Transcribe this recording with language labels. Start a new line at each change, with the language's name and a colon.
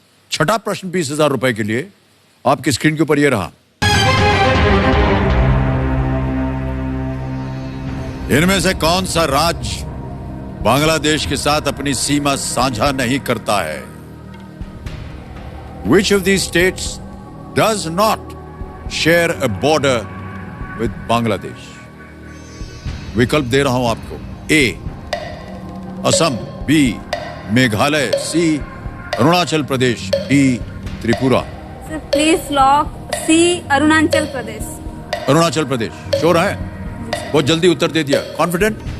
Hindi: छठा प्रश्न 20,000 रुपए के लिए आपकी स्क्रीन के ऊपर यह रहा। इनमें से कौन सा राज्य बांग्लादेश के साथ अपनी सीमा साझा नहीं करता है?
English: Which of these states does not share a border with Bangladesh?
Hindi: विकल्प दे रहा हूं आपको। ए Assam, B Meghalaya, C Arunachal Pradesh, D Tripura. Sir please lock C Arunachal Pradesh. Arunachal Pradesh sure है? बहुत जल्दी उत्तर दे दिया, कॉन्फिडेंट?